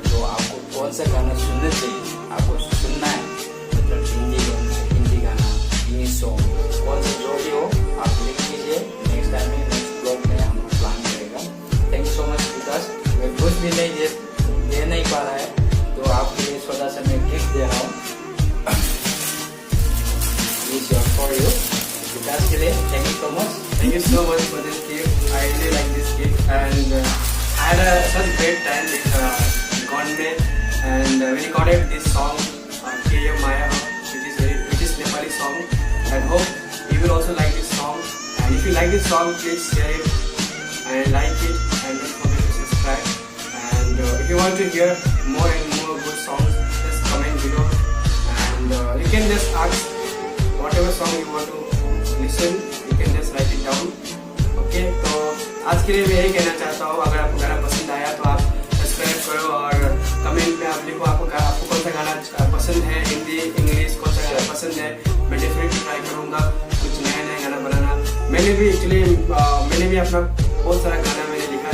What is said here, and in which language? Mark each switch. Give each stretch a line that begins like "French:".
Hindi: जो आपको कौन सा गाना सुनना चाहिए, आपको सुनना है, मतलब हिंदी गाना, इंग्लिश सॉन्ग, कौन सा जो भी हो आप लिख लीजिए। नेक्स्ट टाइम में नेक्स्ट ब्लॉग में हम प्लान करेगा।
English: thank you so much
Hindi: विकास। मैं कुछ भी नहीं दे नहीं पा रहा है, तो आपके लिए छोटा सा मैं गिफ्ट दे रहा हूँ।
English: This is for you, Vikas
Hindi: के लिए।
English: Thank you so much. Thank you so much for this gift. I really like this gift, and I had such a great time with Gonde, and we recorded this song, Ke Yo Maya, which is Nepali song. I hope you will also like this song. And if you like this song, please share it and like it, and don't forget to subscribe. And if you want to hear more and more good songs, just comment below, and you can just ask whatever song you want to listen. You can just write it down.
Hindi: Okay, तो आज के लिए मैं यही कहना चाहता हूँ, अगर आपको गाना पसंद आया तो आप सब्सक्राइब करो और कमेंट में आप लिखो आपको कौन सा गाना पसंद है, हिंदी इंग्लिश कौन सा गाना पसंद है। मैं डेफिनेटली ट्राई करूँगा कुछ नया गाना बनाना। मैंने भी एक्चुअली मैंने भी अपना बहुत सारा गाना मैंने